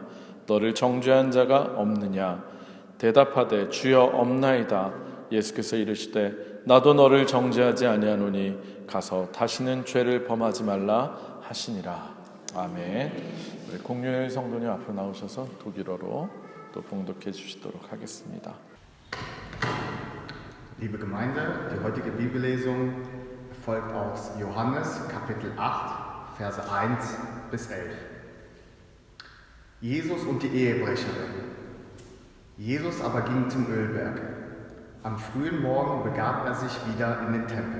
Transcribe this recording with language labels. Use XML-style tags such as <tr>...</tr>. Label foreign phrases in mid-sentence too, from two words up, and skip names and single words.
<ko>너를 정죄한 자가 없느냐. 대답하되 주여 없나이다. 예수께서 이르시되 나도 너를 정죄하지 아니하노니 가서 다시는 죄를 범하지 말라 하시니라. 아멘. 우리 공유일 성도님 앞으로 나오셔서 독일어로 또 봉독해 주시도록 하겠습니다.</ko> <de>Liebe Gemeinde, die heutige Bibellesung folgt aus Johannes Kapitel 8, Verse 1 bis 11. Jesus und die Ehebrecherin. Jesus aber ging zum Ölberg. Am frühen Morgen begab er sich wieder in den Tempel.</de>